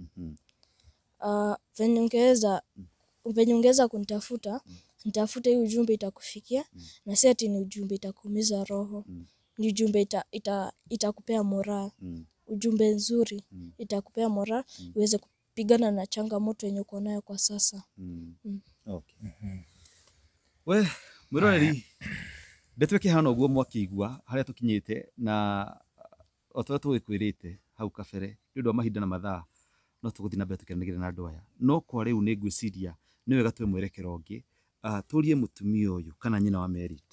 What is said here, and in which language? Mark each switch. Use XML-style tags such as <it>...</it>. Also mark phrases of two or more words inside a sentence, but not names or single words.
<sw>Venye ungeweza kunitafuta, nitafute hii ujumbe itakufikia, na si ati ni ujumbe itakuumiza roho. Ni ujumbe itakupea moral. Ujumbe nzuri itakupea moral uweze kupigana na changamoto yenye uko nayo kwa sasa.</sw> <en>Okay.</en> <ki>We, mwiroreri, ndetweke hano uguo mwakigua haria tukinyite na otwa twikwirite hau kabere ni undu wa mahinda na mathaa no tuguthi na mbere tukiranagire na andu aya, no kwa riu ni ngwiciria ni wega twe mwerekero ungi turie mutumia uyu kana nyina wa Merit.</ki>